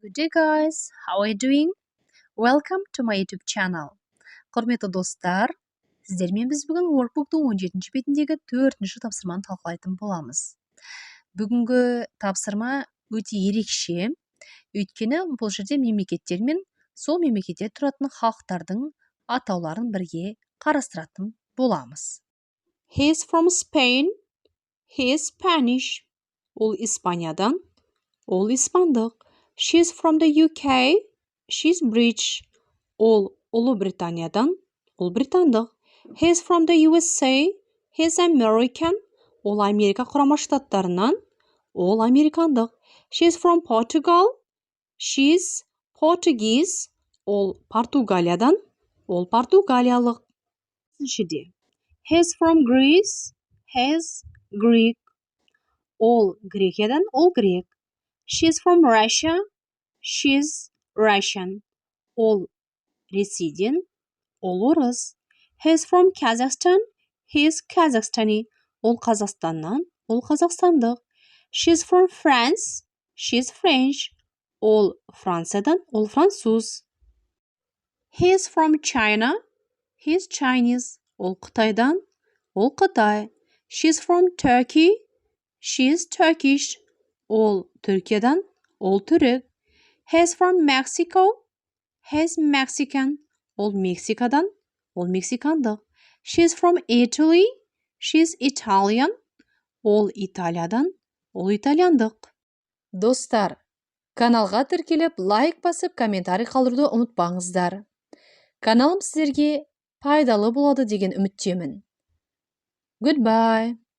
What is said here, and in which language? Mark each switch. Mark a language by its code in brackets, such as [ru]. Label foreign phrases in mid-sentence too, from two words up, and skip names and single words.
[en] Good day guys, how are you doing? Welcome to my YouTube channel. [kk] Құрметті достар, сіздермен біз бүгін Workbook'тың 17-ші бетіндегі 4-ші тапсырманы талқылайтын боламыз. Бүгінгі тапсырма өте ерекше, өйткені бұл жерде мемлекеттер мен сол мемлекетте тұратын халықтардың атауларын бірге қарастыратын боламыз. [en] He is from Spain. He is Spanish. [kk] Ол Испаниядан. Ол испандық. [en] She is from the UK. She is British. [kk] Ол Ұлыбританиядан. Ол британдық. [en] He is from the USA. He is American. [kk] Ол Америка құрама штаттарынан. Ол американдық. [en] She is from Portugal. She is Portuguese. [kk] Ол Португалиядан. Ол португалиялық. Үшіншіде. [en] He is from Greece. He is Greek. [kk] Ол Грекиядан. Ол грек. [en] She is from Russia. She is Russian. [kk] Ол Ресейден. Ол орыс. [en] He is from Kazakhstan. He is Kazakhstani. [kk] Ол Қазақстаннан. Ол қазақстандық. [en] She is from France. She is French. [kk] Ол Франциядан. Ол француз. [en] He is from China. He is Chinese. [kk] Ол Қытайдан. Ол Қытай. [en] She is from Turkey. She is Turkish. [kk] Ол Түркиядан. Ол түрік. [en] He is from Mexico. He is Mexican. [kk] Ол Мексикадан. Ол мексикандық. [en] She is from Italy. She is Italian. [kk] Ол Италиядан. Ол итальяндық. Достар, каналға тіркеліп, лайк басып, комментарий қалдыруды ұмытпаңыздар. Каналым сіздерге пайдалы болады деген үміттемін. [en] Goodbye.